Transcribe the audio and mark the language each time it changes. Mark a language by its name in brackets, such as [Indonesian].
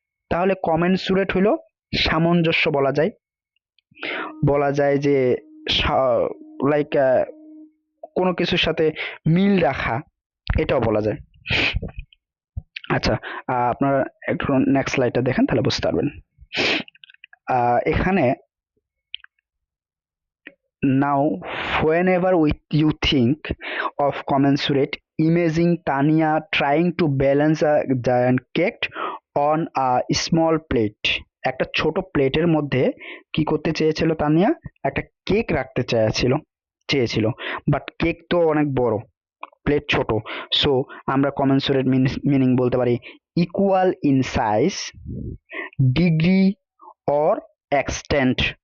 [Bangla] তাহলে কমেন্সুরেট হইলো সামঞ্জস্য বলা যায়, বলা যায় যে লাইক কোনো কিছুর সাথে মিল রাখা, এটাও বলা যায়। আচ্ছা, আপনারা একটু নেক্সট স্লাইডটা দেখেন তাহলে বুঝতে পারবেন। [English] এখানে now whenever you think of commensurate, imagine Tanya trying to balance a giant cake on a small plate. [Bangla] একটা ছোট প্লেটের মধ্যে কি করতে চেয়েছিল তানিয়া, একটা কেক রাখতে চেয়েছিল, বাট কেক তো অনেক বড়, প্লেট ছোট। সো আমরা কমেন্সুরেট মিনিং বলতে পারি [English] Equal in size, degree or extent.